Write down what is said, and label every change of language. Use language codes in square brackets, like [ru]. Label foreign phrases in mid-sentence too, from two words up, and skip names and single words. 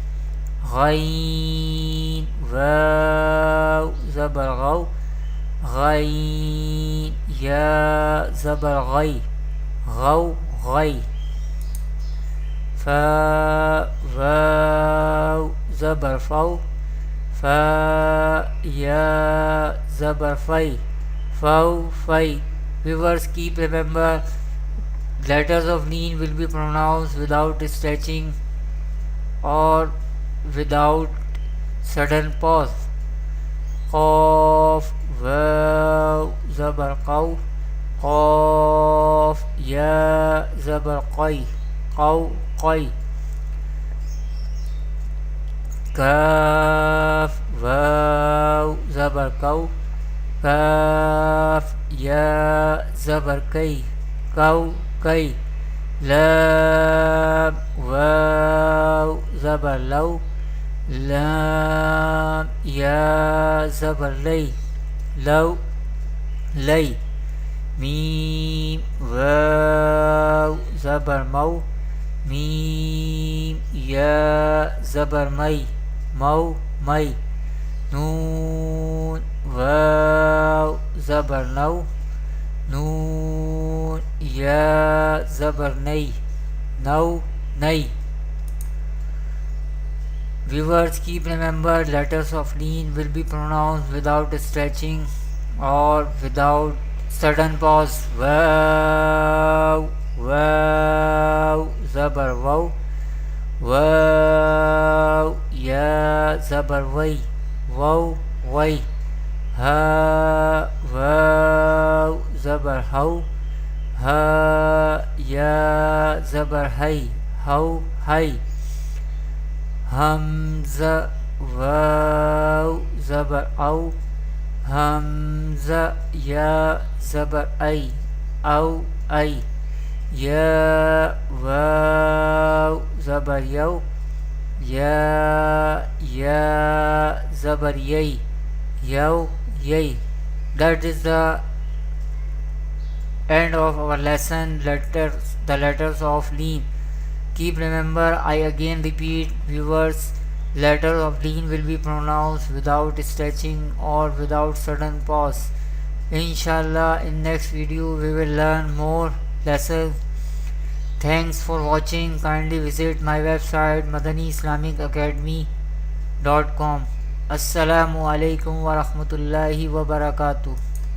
[ar] غين واو زبر غَوْ، غين يا زبر غَيْ، غَوْ غَيْ. فا واو زبر فَوْ، فا يا زبر فَيْ، فَوْ فَيْ. [en] Viewers, keep remember letters of Leen will be pronounced without stretching or without sudden pause. [ar] قاف واو زبر قَوْ، قاف يا زبر قَيْ، قَوْ قَيْ. كاف واو زبر كَوْ، كاف يا زبر كَيْ, كَوْ كَيْ. لام واو زبر لَوْ، لام يا زبر لَيْ، لَوْ لَيْ. ميم واو زبر مَوْ، ميم يا زبر مَيْ، مَوْ مَيْ. نون واو زبر نَوْ، نون يا زبر نَيْ، نَوْ نَيْ. [en] Viewers, keep remember letters of Leen will be pronounced without stretching or without sudden pause. [ar] واو واو زبر وَوْ، واو يا زبر وَيْ، وَوْ وَيْ. ها واو زبر هَوْ، ها يا زبر هَيْ، هَوْ هَيْ. همزة واو زبر أَوْ، همزة يا زبر أَيْ، أَوْ أَيْ. يا واو زبر يَوْ، يا زبر يَيْ، يَوْ يَيْ. [en] That is the end of our lesson, the letters of Leen. Keep remember, I again repeat, viewers, letters of Leen will be pronounced without stretching or without sudden pause. Inshallah, in next video we will learn more lessons. Thanks for watching. Kindly visit my website madaniislamicacademy.com. [ar] السلام عليكم ورحمة الله وبركاته.